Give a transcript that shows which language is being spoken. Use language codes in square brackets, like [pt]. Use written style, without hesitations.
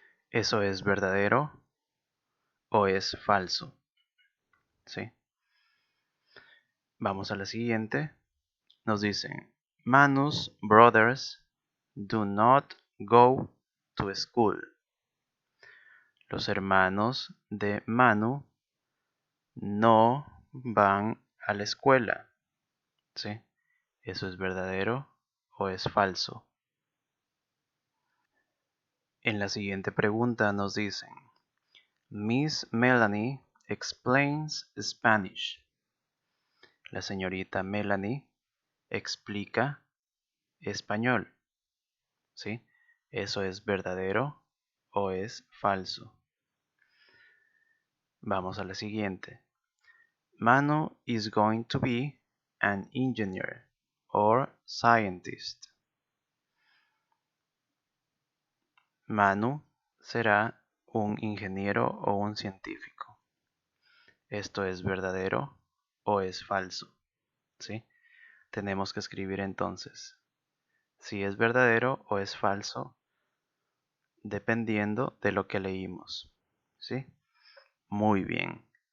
[es] ¿Eso es verdadero o es falso? ¿Sí? Vamos a la siguiente. Nos dicen, [en] Manu's brothers do not go to school. [es] Los hermanos de Manu no van a la escuela. ¿Sí? ¿Eso es verdadero o es falso? En la siguiente pregunta nos dicen, [en] Miss Melanie explains Spanish. [es] La señorita Melanie explica español. ¿Sí? ¿Eso es verdadero o es falso? Vamos a la siguiente. [en] Manu is going to be an engineer or scientist. [es] Manu será un ingeniero o un científico. ¿Esto es verdadero o es falso? ¿Sí? Tenemos que escribir entonces si es verdadero o es falso dependiendo de lo que leímos. ¿Sí? Muy bien.